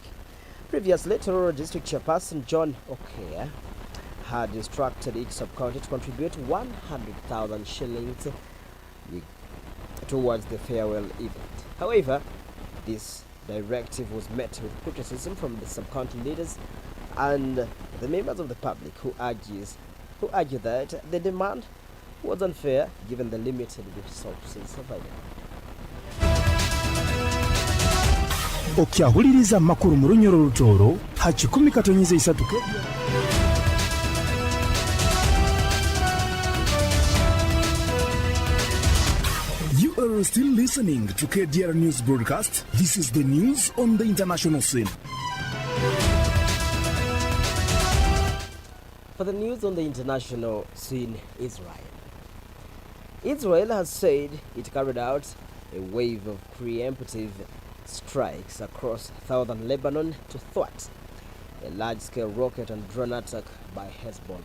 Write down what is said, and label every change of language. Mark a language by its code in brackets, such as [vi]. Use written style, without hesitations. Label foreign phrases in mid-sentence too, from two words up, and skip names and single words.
[en] Previously, Tororo district chairperson John Okea had instructed each sub-county to contribute 100,000 shillings towards the farewell event. However, this directive was met with criticism from the sub-county leaders and the members of the public, who argues who argued that the demand was unfair given the limited resources available. [nyo] Okyahuliriza makuru mu lunyoro lutoro ha 10 Kdr. [en] You are still listening to Kdr News Broadcast. This is the news on the international scene. For the news on the international scene, Israel has said it carried out a wave of preemptive strikes across southern Lebanon to thwart a large-scale rocket and drone attack by Hezbollah.